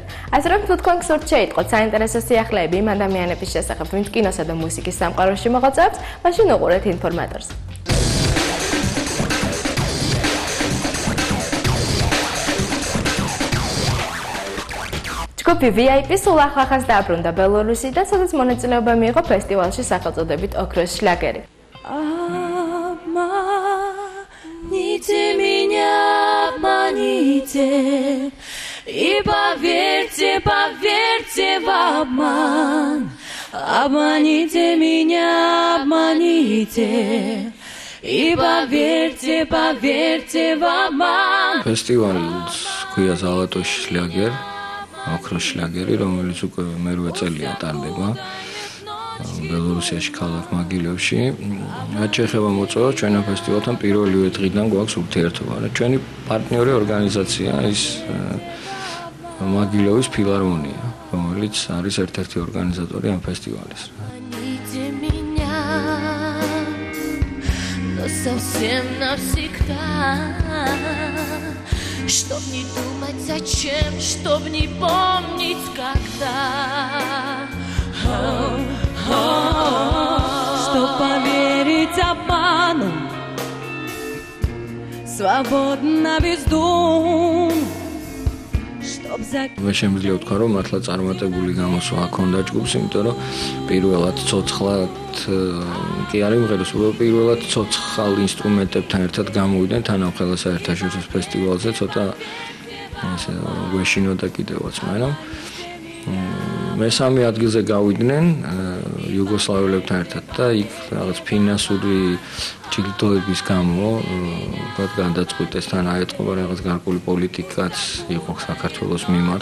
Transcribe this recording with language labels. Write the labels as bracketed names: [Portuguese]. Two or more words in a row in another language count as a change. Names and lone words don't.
[Georgian] ასე რომ თუ თქვენ გსურთ შეიტყოთ საინტერესო სიახლეები იმ ადამიანების შესახებ, ვინც კინოსა და მუსიკის სამყაროში მოღვაწეობს, მაშინ უყურეთ ინფორმატორს. ჯგუფი VIP სულ ახლახანს დააბრუნდა ბელორუსიდან, სადაც მონაწილეობა მიიღო ფესტივალში სახელწოდებით ოქროს შლაგერი. [Russian] Обманите меня, обманите, и поверьте, поверьте в обман. Обманите меня, обманите, и поверьте, поверьте в обман. [Georgian] Фестивалს ქვია ზალატოს შლაგერი, ოქროს შლაგერი, რომელიც უკვე მერვე წელია ტარდება. ბელორუსიაში ქალაქ მაგილევში. რაც შეეხება მოწვევას, ჩვენ ამ ფესტივალთან პირველივე დღიდან გვაქვს ურთიერთობა. ჩვენი პარტნიორი ორგანიზაცია ის მაგილევის ფილარმონია, რომელიც არის ერთ-ერთი ორგანიზატორი ამ ფესტივალის. [Russian] Чтоб не думать зачем, чтоб не помнить когда. Чтоб поверить обману, свободно бездумно. [Georgian] მე შემიძლია ვთქვა, რომ მართლა წარმატებული გამოსვლა ჰქონდა ჯგუფს, იმიტომ რომ პირველად ცოცხლად კი არ იმღეროს, პირველად ცოცხალ ინსტრუმენტებთან ერთად გამოვიდნენ თანამხელა საერთაშორისო ფესტივალზე, ცოტა ესე გვეშინოდა კიდევაც, მაგრამ მესამე ადგილზე გავიდნენ იუგოსლავიელებთან ერთად და იქ რაღაც ფინანსური ჯილდოების გამო გადაწყვიტეს თან აეწყობა რაღაც გარკვეული პოლიტიკაც იყო საქართველოს მიმართ.